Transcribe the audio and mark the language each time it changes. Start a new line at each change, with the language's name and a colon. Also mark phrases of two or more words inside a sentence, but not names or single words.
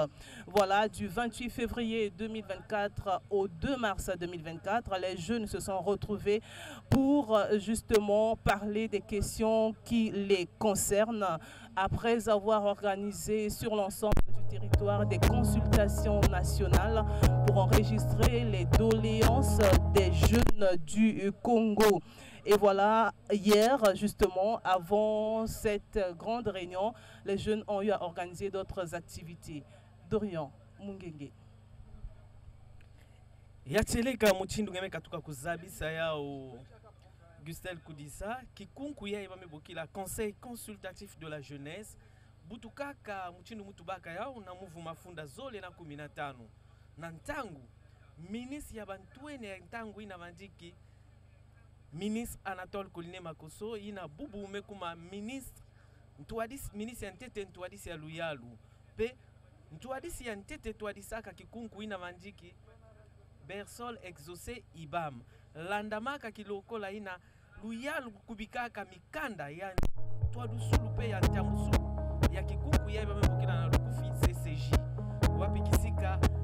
French: Voilà, du 28 février 2024 au 2 mars 2024, les jeunes se sont retrouvés pour justement parler des questions qui les concernent après avoir organisé sur l'ensemble du territoire des consultations nationales pour enregistrer les doléances des jeunes du Congo. Et voilà, hier, justement, avant cette grande réunion, les jeunes ont eu à organiser d'autres activités. Dorian Mungenge.
Kituba (Democratic Republic of Congo): Yateleka muchindu ngeme katuka kuzabisa yao Gustel Kudisa kikunku ya ibame bokila
French: Conseil consultatif de la jeunesse
Kituba (Democratic Republic of Congo): butukaka muchindu mutubaka yao na muvu mafunda zole na 15 na ntangu ministre ya bantuene ntangu ina vandiki ministre Anatole Koline Makoso ina bubu umekuma ministre ntuadisi ministre ya ntete ntuadisi ya luyalu pe ntuadisi ya ntete tuadisaka kikunku ina vandiki Bersol exaucé ibam landamaka kilokola ina luyalu kubikaka mikanda ya twadusulu pe ya ntamusulu ya kikunku ya ibame bokina na lukufi CCJ wapi kisika